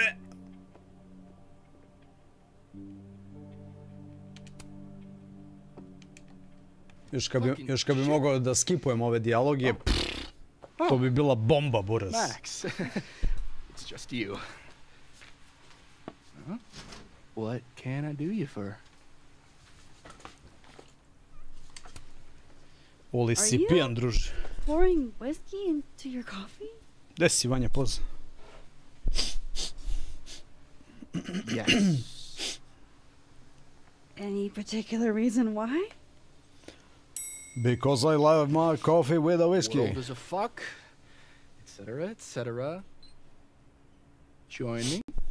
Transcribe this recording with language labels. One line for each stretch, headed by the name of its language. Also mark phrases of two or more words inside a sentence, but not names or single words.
Serbian: Još kad bi mogao da skipujem ove dijaloge, to bi bila bomba, buraz.
English: Max, it's just you. What can I do you for?
Serbian: Oli si pijan, druže.
English: Pouring whiskey into your coffee?
Serbian: Gde si, Vanja, poz?
English: Yes. Any particular reason why? Because I love my coffee with a whiskey. World is a fuck, etc., etc. Join me.